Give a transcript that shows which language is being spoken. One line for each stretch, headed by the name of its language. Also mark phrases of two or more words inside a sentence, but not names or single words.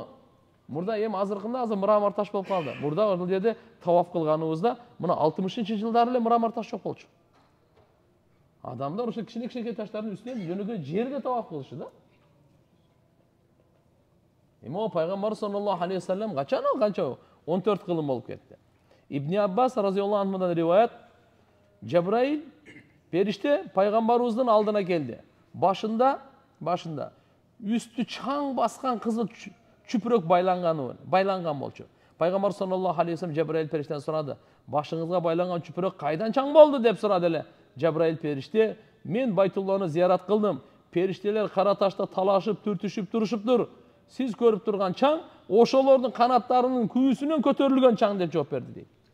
Kyrgyz: Мурда азыркында мрамор таш болуп калды. Мурда ошол жерде таваф кылганыбызда мына 60-жылдары эле мрамор таш жок болчу. Адамдар ошо кичине таштардын үстүнө жөнөкөй жерде таваф кылышы да. Эми пайгамбар
Arabic: صلى الله عليه وسلم
Kyrgyz: канча 14 кылым болуп кетти. Ибн Аббас
Arabic: رضي الله عنه
Kyrgyz: риваят, Жабраил периште пайгамбарыбыздын алдына келди. Башында үстү чаң баскан кызыл чүпүрөк байланган болчу. Пайгамбар
Arabic: صلى الله عليه وسلم
Kyrgyz: Жабраил периштеден сурады: "Башыңызга байланган чүпүрөк кайдан чаң болду?" деп сурады эле. Жабраил периште: "Мен Байтулланы зиярат кылдым. Периштелер кара ташта талашып, түртүшүп турушуптур. Сиз көрүп турган чаң ошолордун канаттарынын күйүүсүнөн көтөрүлгөн чаң" деп жооп берди дейт.